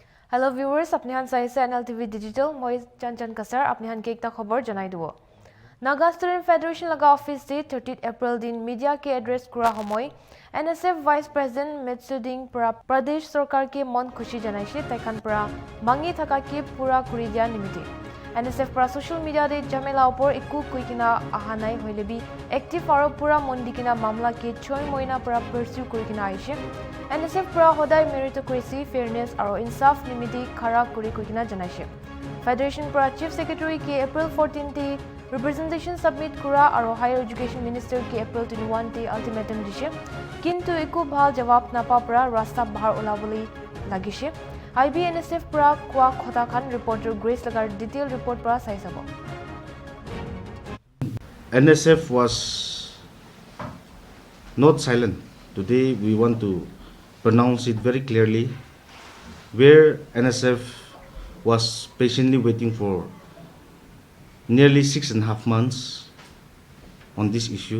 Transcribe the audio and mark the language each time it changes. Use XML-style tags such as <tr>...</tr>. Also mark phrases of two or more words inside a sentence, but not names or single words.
<en>Hello viewers,</en> <nag>apni han saise NLTV Digital, moi Chan Kasar, apni han ke ekta khobor janai dibo. Naga Student Federation laga office de 30 April din media ke address kura homoy, NSF Vice President Metsuding pra Pradesh Sarkar ke mon khushi janaise taikan pra bangi thaka ke pura kuri dia nimite. NSF pra</nag> <en>social media</en> <nag>de jamela opor ekku kuikina ahanai hoilebi active aro pura mondikina mamla ke 6 moina pra pursue kurikina aise. NSF pra hodai</nag> <en>meritocracy, fairness</en> <nag>aro insaf nimiti khara kuri kurikina janaise. Federation pra Chief Secretary ke April 14 te</nag> <en>representation submit</en> <nag>kura aro Higher Education Minister ke April 21 te ultimatum dishe. Kintu eku bhal jawab napa pra rasta bahar olaboli lagise. IBNSF pra kwa khota khan reporter Grace lagar</nag> <en>detail report</en> <nag>pra sai sabo.</nag> <en>NSF was not silent. Today we want to pronounce it very clearly, where NSF was patiently waiting for nearly 6.5 months on this issue.</en>